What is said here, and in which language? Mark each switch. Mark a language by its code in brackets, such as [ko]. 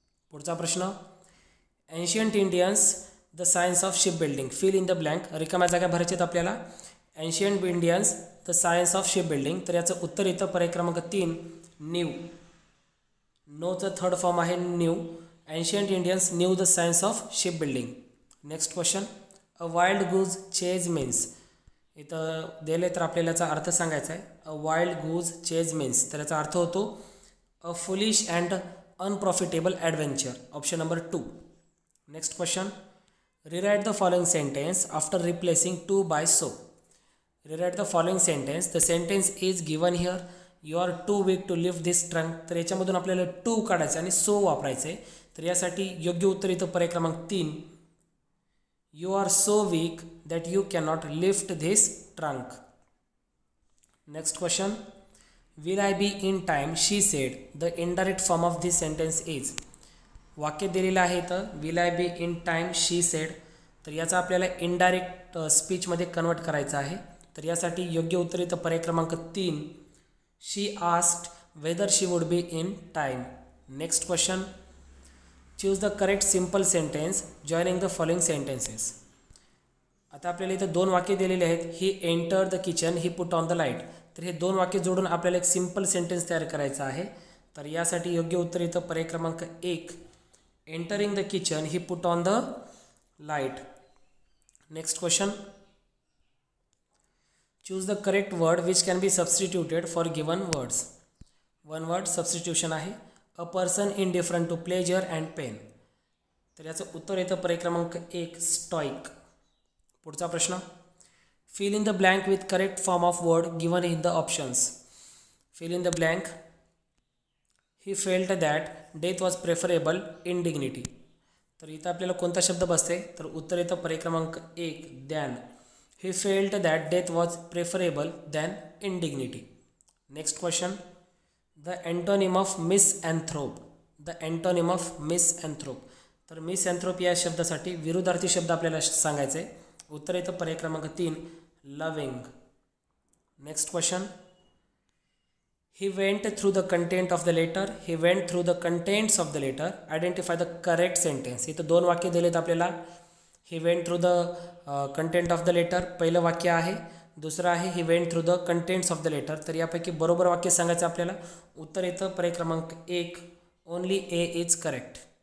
[mr] पुढचा प्रश्न, [en] Ancient Indians the science of ship building fill in the blank. [mr] रिकाम्या जागा भरायच्या आहेत आपल्याला. [en] Ancient Indians the science of ship building. [mr] तर याचं उत्तर येतं पर्याय क्रमांक 3, न्यू. नोचं थर्ड फॉर्म आहे new. [en] Ancient Indians knew the science of ship building. Next question, a wild goose chase means. [mr] इथं दिले तर आपल्याला याचा अर्थ सांगायचा आहे. [en] a wild goose chase means, [mr] तर याचा अर्थ होतो [en] A foolish and unprofitable adventure. Option number 2. Next question, rewrite the following sentence after replacing too by so. Rewrite the following sentence. The sentence is given here. You are too weak to lift this trunk. [mr] तर याच्यामधून आपल्याला to काढायचं आणि so वापरायचं आहे. तर यासाठी योग्य उत्तर येतं पर्याय क्रमांक 3, [en] You are so weak that you cannot lift this trunk. Next question, will I be in time she said. The indirect form of this sentence is. [mr] वाक्य दिलेलं आहे तर [en] Will I be in time she said. [mr] तर याचा आपल्याला indirect स्पीचमध्ये convert करायचं आहे. तर यासाठी योग्य उत्तर येतं पर्याय क्रमांक 3, [en] She asked whether she would be in time. Next question, choose the correct simple sentence joining the following sentences. [mr] आता आपल्याला इथं 2 वाक्य दिलेले आहेत. [en] He enter the kitchen, he put on the light. [mr] तर हे 2 वाक्य जोडून आपल्याला एक सिम्पल सेंटेन्स तयार करायचं आहे. तर यासाठी योग्य उत्तर येतं पर्याय क्रमांक 1, [en] Entering the kitchen, he put on the light. Next question, choose the correct word which can be substituted for given words. 1 word substitution आहे. A person indifferent to pleasure and pain. [mr] तर याचं उत्तर येतं पर्याय क्रमांक 1, स्टॉइक. पुढचा प्रश्न, [en] Fill in the blank with correct form of word given in the options. Fill in the blank. He felt that death was preferable in dignity. [mr] तर इथं आपल्याला कोणता शब्द बसते? तर उत्तर येतं पर्याय क्रमांक 1, than. [en] He felt that death was preferable than in dignity. Next question, the antonym of misanthrope. The antonym of misanthrope. [mr] तर मिसअँथ्रोप या शब्दासाठी विरुद्धार्थी शब्द आपल्याला सांगायचे आहे. उत्तर येतं पर्याय क्रमांक 3, loving. [en] Next question, he went through the content of the letter. He went through the contents of the letter. Identify the correct sentence. [mr] इथं 2 वाक्य दिलेत आपल्याला. [en] he went through the content of the letter [mr] पहिलं वाक्य आहे. दुसरं आहे [en] He went through the contents of the letter. [mr] तर यापैकी बरोबर वाक्य सांगायचं आपल्याला. उत्तर येतं पर्याय क्रमांक 1, [en] Only A is correct.